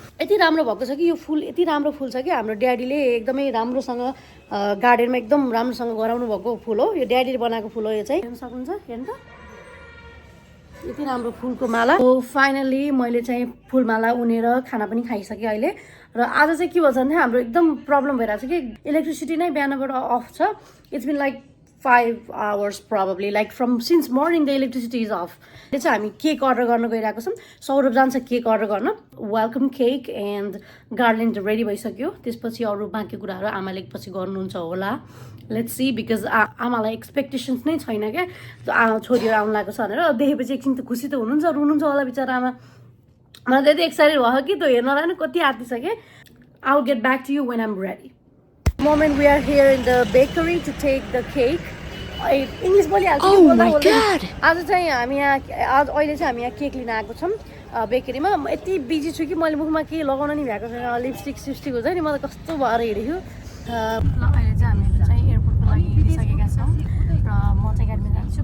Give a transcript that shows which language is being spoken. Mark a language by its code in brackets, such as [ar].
[ne] यति राम्रो भएको छ कि यो फुल यति राम्रो फुल छ कि हाम्रो ड्याडीले एकदमै राम्रोसँग गार्डनमा एकदम राम्रोसँग गराउनु भएको फुल हो. यो ड्याडीले बनाएको फुल हो. यो चाहिँ हेर्न सक्नुहुन्छ, हेर्नु त यति राम्रो फुलको माला हो. फाइनली मैले चाहिँ फुलमाला उनेर खाना पनि खाइसकेँ अहिले. र आज चाहिँ के भन्छ भने हाम्रो एकदम प्रब्लम भइरहेको छ कि इलेक्ट्रिसिटी नै बिहानबाट अफ छ. [en] It's been like 5 hours probably, like from since morning the electricity is off. [ne] It's हामी केक अर्डर गर्न गइरहेको छौँ. सौरभ जान्छ केक अर्डर गर्न. वेलकम केक एन्ड गार्लेन्ड रेडी भइसक्यो. त्यसपछि अरू बाँकी कुराहरू आमाले पछि गर्नुहुन्छ होला. [en] let's see, because [ne] आमालाई एक्सपेक्टेसन्स नै छैन क्या छोरीहरू आउनु लागेको छ भनेर. देखेपछि एकछिन त खुसी त हुनुहुन्छ, रुनुहुन्छ होला बिचरा आमा. मलाई त्यति एक्साइटेड भयो कि त्यो हेर्नलाई नै कति आँटिसकेँ. [en] I will get back to you when I am ready. Moment we are here in the bakery to take the cake. [ne] English बोलिहाल्छु. [en] Oh my god. [ne] आज चाहिँ हामी यहाँ अहिले चाहिँ हामी यहाँ केक लिन आएको छौँ बेकरीमा. म यति बिजी छु कि मैले मुखमा केही लगाउन नि भ्याएको छैन. लिपस्टिक सिस्टिक हुन्छ नि, म त कस्तो भएर हिँडेको. अहिले चाहिँ हामी चाहिँ एयरपोर्टको लागि हिँडिसकेका छौँ र म चाहिँ गाडीमा जान्छु.